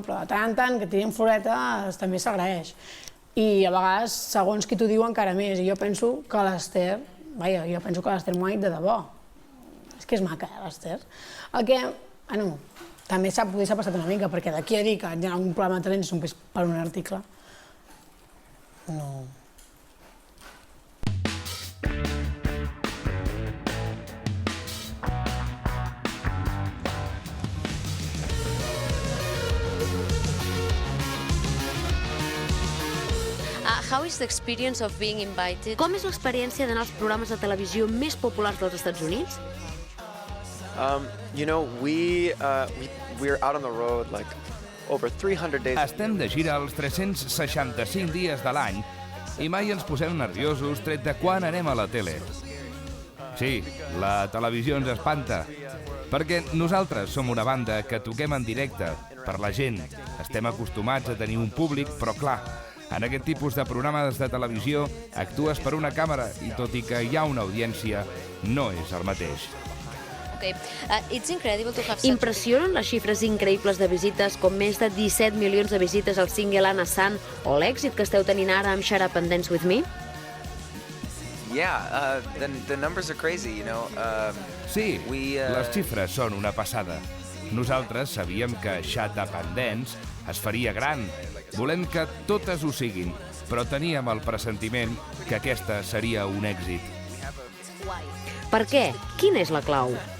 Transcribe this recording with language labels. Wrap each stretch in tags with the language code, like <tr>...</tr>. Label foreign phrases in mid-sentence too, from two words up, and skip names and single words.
<ca>Però de tant en tant que tirin floretes també s'agraeix. I a vegades, segons qui t'ho diu, encara més. I jo penso que l'Esther, m'ho ha dit de debò. És que és maca, l'Esther. El que, també s'ha passat una mica, perquè d'aquí a dir que hi ha un programa de talents només per un article, no...</ca> <en>How is the experience of being invited?</en> <ca>Com és l'experiència d'anar als programes de televisió més populars dels Estats Units?</ca> <en>We're out on the road like over 300 days.</en> <ca>Estem de gira els 365 dies de l'any i mai ens posem nerviosos tret de quan anem a la tele. Sí, la televisió ens espanta, perquè nosaltres som una banda que toquem en directe per la gent. Estem acostumats a tenir un públic, però clar, en aquest tipus de programes de televisió actues per una càmera i tot i que hi ha una audiència, no és el mateix. Impressionen les xifres increïbles de visites, com més de 17 milions de visites al single Anna San o l'èxit que esteu tenint ara amb Shut Up and Dance With Me?</ca> <en>Yeah, the numbers are crazy, you know.</en> <ca>Sí, les xifres són una passada. Nosaltres sabíem que Shut Up and Dance es faria gran. Volem que totes ho siguin, però teníem el pressentiment que aquesta seria un èxit. Per què? Quina és la clau?</ca>